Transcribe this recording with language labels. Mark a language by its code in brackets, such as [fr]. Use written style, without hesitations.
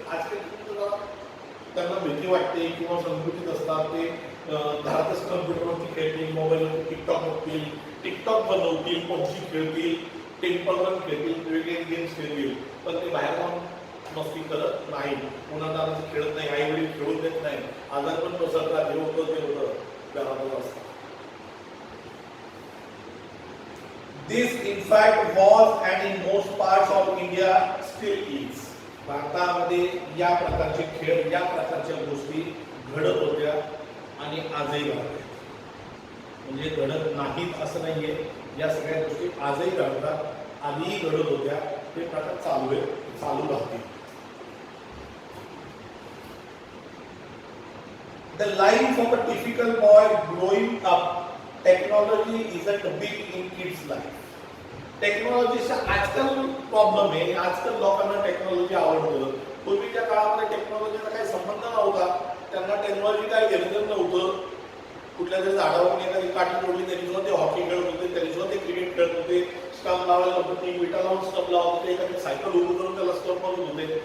[mr] आजकालची मुलं त्यांना भीती वाटते किंवा संकुचित असतात, ते घरातच कम्प्युटरवरती खेळतील, मोबाईलवरती टिकटॉक बघतील, टिकटॉक बनवतील, पबजी खेळतील, टेम्पल रन खेळतील, वेगवेगळे गेम्स खेळतील, पण ते बाहेर जाऊन मस्ती करत नाही, उन्हातानाचं खेळत नाही, आई वडील खेळून देत नाही, आजार पण पसरतात, हे होतं ते होतं, घरातच असतात. [en] This in fact was and in most parts of India still is. [mr] भारतामध्ये या प्रकारचे खेळ, या प्रकारच्या गोष्टी घडत होत्या आणि आजही घडत आहेत. म्हणजे घडत नाहीत असं नाहीये, या सगळ्या गोष्टी आजही घडतात, आधीही घडत होत्या, ते प्रकार चालू आहे, चालू राहतील. [en] The life of a typical boy growing up, technology isn't big in kids' life. [mr] टेक्नॉलॉजीचा आजकाल प्रॉब्लेम आहे, आजकाल लोकांना टेक्नॉलॉजी आवडतं. पूर्वीच्या काळामध्ये टेक्नॉलॉजीचा काही संबंध नव्हता, त्यांना टेक्नॉलॉजी काय घेणं नव्हतं. कुठल्या तरी झाडावरून एखादी काठी तोडली तरी सुद्धा ते हॉकी खेळत होते, तरी सुद्धा ते क्रिकेट खेळत होते, स्टंप लावायला होतं, ती विटा लावून स्टंप लावत होते, एखादी सायकल उभं करून त्याला स्टंप मारत होते.